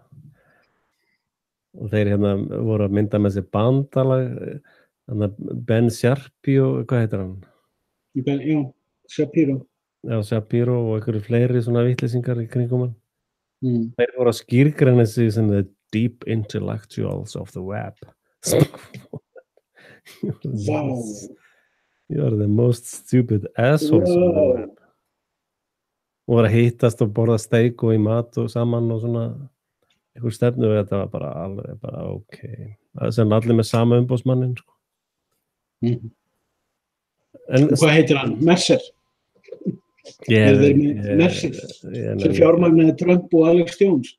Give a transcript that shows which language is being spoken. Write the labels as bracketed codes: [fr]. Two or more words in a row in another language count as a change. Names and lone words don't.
[is] Og þeir hérna voru að mynda með sér bandalag, Ben Shapiro, hvað heitir hann? Já, Shapiro. Já, Shapiro og einhverju fleiri svona vitleysingar í kringum hann. Þeir voru að skýrgreina sig sem [en] the deep intellectuals of the web. Wow. You are the most stupid assholes on the web. [is] Og voru að hittast og borða steik og í mat og saman og svona einhver stefnu og þetta var bara alveg bara ok. Það er sem allir með sama umboðsmanninn, sko. En hvað heitir hann? Mercer? Mercer sem fjármagnaði Trump og Alex Jones.